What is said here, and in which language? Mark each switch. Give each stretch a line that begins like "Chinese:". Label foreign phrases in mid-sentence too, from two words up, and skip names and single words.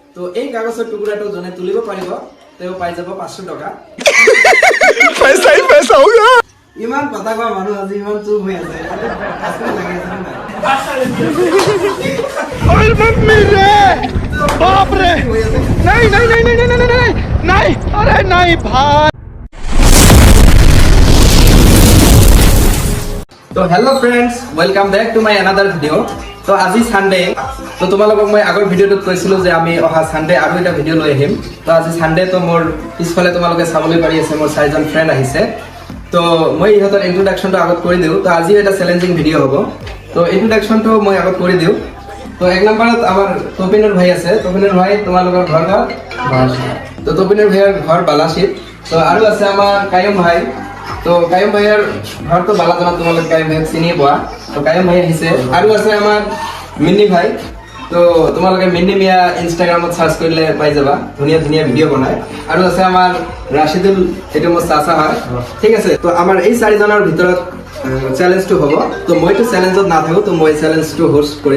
Assamese: তো এই কাগজৰ টুকুৰাটো জনে তুলিব পাৰিব তেও পাই যাব 500 টকা
Hindi: पैसा ही पैसा होगा।
Assamese: ইমান কথা কোৱা মানুহ আজি ইমান চুপ হৈ আছে আজকে লাগি আছে না
Hindi: ओए मम्मी रे बाप रे नहीं नहीं नहीं नहीं नहीं नहीं नहीं अरे नहीं भाई।
Assamese: তো
English: hello friends welcome back to my another video'
Assamese: তো আজি সানডে তো তোমালোকক মই আগৰ ভিডিঅ'টোত কৈছিলো যে আমি অহা সানডে আৰু এটা ভিডিঅ' লৈ আহিম তো আজি সানডে তো মোৰ পিছফালে তোমালোকে চাবলৈ পাৰি আছে মোৰ চাৰিজন ফ্ৰেণ্ড আহিছে তো মই ইহঁতৰ ইন্ট্ৰোডাকশ্যনটো আগত কৰি দিওঁ তো আজিও এটা
English: challenging video'
Assamese: হ'ব তো ইন্ট্ৰোডাকশ্যনটো মই আগত কৰি দিওঁ তো এক নম্বৰত আমাৰ তপিনুৰ ভাই আছে তপিনুৰ ভাই তোমালোকৰ ঘৰ তো তপিনুৰ ভাইৰ ঘৰ বালাশীত তো আৰু আছে আমাৰ কায়ুম ভাই তো কায়ুম ভাইয়ার ঘর তো বালাজনা তোমালোকে কায়ুম ভাইক চিনিয়ে পোৱা তো কায়ুম ভাই আহিছে আৰু আছে আমাৰ মিন্নি ভাই তো তোমালোকে মিন্নি মিয়া ইনষ্টাগ্ৰামত সাৰ্চ কৰিলে পাই যাবা ধুনীয়া ধুনীয়া ভিডিঅ' বনায় আৰু আছে আমাৰ ৰাশিদুল এইটো মোৰ চাচা হয় ঠিক আছে তো আমাৰ এই চাৰিজনৰ ভিতৰত চেলেঞ্জটো হ'ব তো মইতো চেলেঞ্জত নাথাকো তো মই চেলেঞ্জটো হোষ্ট কৰিম